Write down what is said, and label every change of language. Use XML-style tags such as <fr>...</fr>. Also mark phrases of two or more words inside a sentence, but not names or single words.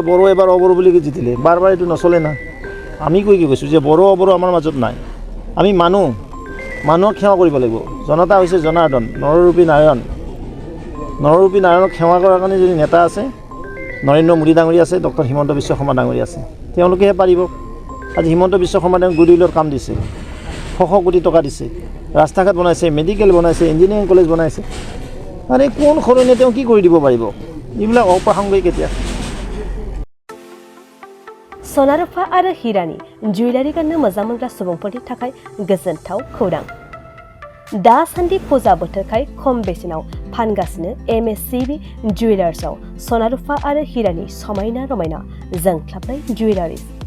<as>বড়ো এবাৰ অবড়ো বুলি জিতিলে বাৰ এইটো নচলে না আমি কৈ কি কৈছোঁ যে বড়ো অবড়ো আমাৰ মাজত নাই আমি মানুহক সেৱা কৰিব লাগিব জনতা হৈছে জনাৰ্দন নৰৰূপী নাৰায়ণক সেৱা কৰাৰ কাৰণে যদি নেতা আছে নৰেন্দ্ৰ মোদী ডাঙৰীয়া আছে ডক্টৰ হিমন্ত বিশ্ব শৰ্মা ডাঙৰীয়া আছে তেওঁলোকেহে পাৰিব আজি হিমন্ত বিশ্ব শৰ্মা ডাঙৰীয়া গুডিউলত কাম দিছে 600 কোটি টকা দিছে ৰাস্তা ঘাট বনাইছে মেডিকেল বনাইছে ইঞ্জিনিয়াৰিং কলেজ বনাইছে আৰে কোন সৰণে তেওঁ কি কৰি দিব পাৰিব এইবিলাক অপ্ৰাসংগিক এতিয়া</as> <brx>सनारुफा आरो हिरानि जुवेलारि गाननो मोजां मोनग्रा सुबुंफोरनि थाखाय गोजोनथाव खौरां दासान्दि फुजा बोथोरखाय खम बेसेनाव फानगासिनो MSCB जुवेलार्सआव सनारुफा आरो हिरानि समायना रमायना जोंख्लाबनाय जुवेलारिज</brx>